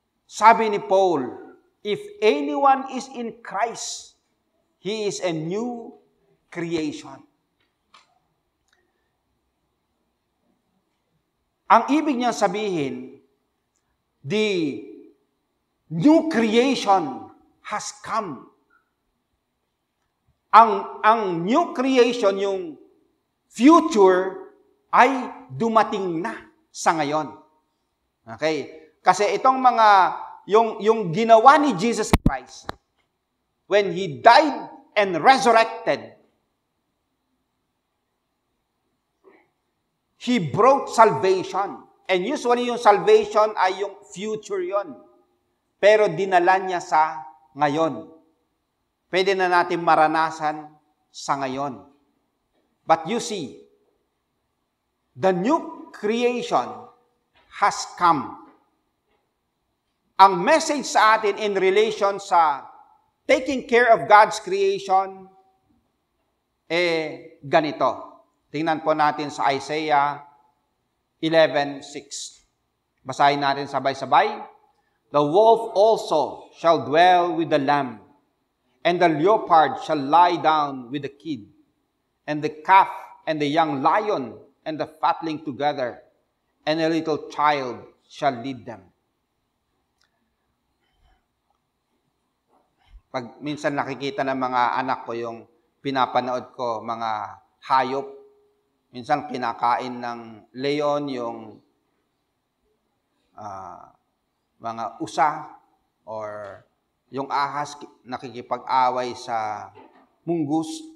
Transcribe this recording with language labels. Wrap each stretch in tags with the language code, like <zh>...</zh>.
<tl>Sabi ni</tl> <en>Paul, if anyone is in Christ, he is a new creation.</en> <tl>Ang ibig niyang sabihin,</tl> <en>the new creation has come.</en> <tl>Ang new creation, yung future, ay dumating na sa ngayon.</tl> <en>Okay?</en> <tl>Kasi itong mga, yung ginawa ni</tl> <en>Jesus Christ, when He died and resurrected, He brought salvation.</en> <tl>And usually yung salvation ay yung future yon. Pero dinala niya sa ngayon. Pwede na natin maranasan sa ngayon.</tl> <en>But you see, the new creation has come. Ang message</en> <tl>sa atin</tl> <en>in relation sa taking care of God's creation, ganito.</en> <tl>Tingnan po natin sa Isaiah 11:6. Basahin natin sabay-sabay.</tl> <en>The wolf also shall dwell with the lamb, and the leopard shall lie down with the kid, and the calf and the young lion and the fatling together, and a little child shall lead them.</en> <tl>Pag minsan nakikita ng mga anak ko yung pinapanood ko, mga hayop, minsan kinakain ng leon yung mga usa or yung ahas nakikipag-away sa munggus.</tl>